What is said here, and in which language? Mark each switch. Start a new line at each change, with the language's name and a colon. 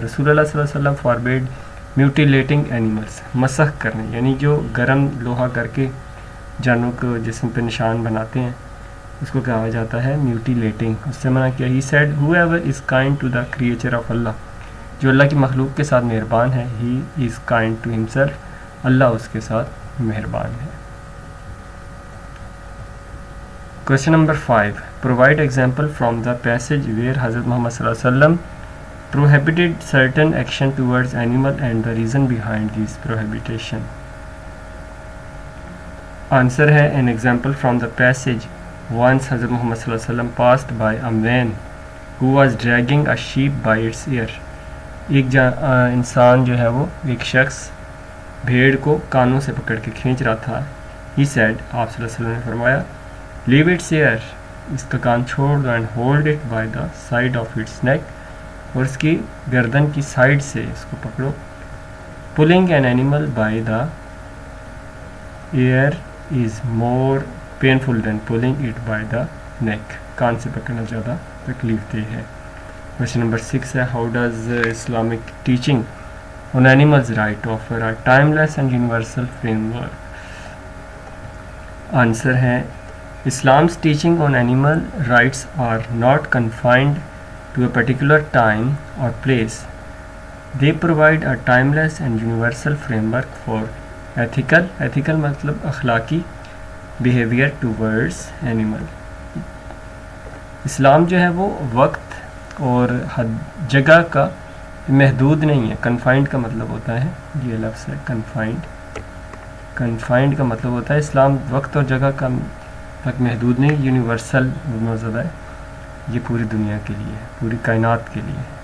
Urdu: رسول اللہ صلی اللہ علیہ وسلم
English: forbade mutilating animals,
Urdu: مسخ کرنے، یعنی جو گرم لوہا کر کے جانوروں کو جسم پہ نشان بناتے ہیں اس کو کہا جاتا ہے میوٹیلیٹنگ، اس سے منع کیا.
English: he said whoever is kind to the creature of اللہ،
Urdu: جو اللہ کی مخلوق کے ساتھ مہربان ہے.
English: he is kind to himself,
Urdu: اللہ اس کے ساتھ مہربان ہے.
English: Question number 5. Provide example from the passage where Hazrat Muhammad sallallahu alaihi wasallam prohibited certain action towards animal and the reason behind this prohibition. Answer ہے an example from the passage. Once Hazrat Muhammad sallallahu alaihi wasallam passed by a man who was dragging a sheep by its ear.
Urdu: ایک انسان جو ہے وہ، ایک شخص بھیڑ کو کانوں سے پکڑ کے کھینچ رہا تھا.
English: He said،
Urdu: آپ صلی اللہ علیہ وسلم نے فرمایا،
English: leave its ear,
Urdu: اس کا کان چھوڑ دو،
English: and hold it by the side of its neck,
Urdu: اور اس کی گردن کی سائڈ سے اس کو پکڑو.
English: Pulling an animal by the ear is more painful than pulling it by the neck.
Urdu: کان سے پکڑنا زیادہ تکلیف دہ ہے.
English: Question number 6 ہے how does Islamic teaching on animals right offer a timeless and universal framework. Answer ہے Islam's teaching on animal rights are not confined to a particular time or place. They provide a timeless and universal framework for ethical
Urdu: مطلب اخلاقی
English: behavior towards animal.
Urdu: اسلام جو ہے وہ وقت اور جگہ کا محدود نہیں ہے. کنفائنڈ کا مطلب ہوتا ہے، یہ لفظ ہے کنفائنڈ کا مطلب ہوتا ہے اسلام وقت اور جگہ کا تک محدود نہیں، یونیورسل زدہ ہے، یہ پوری دنیا کے لیے، پوری کائنات کے لیے.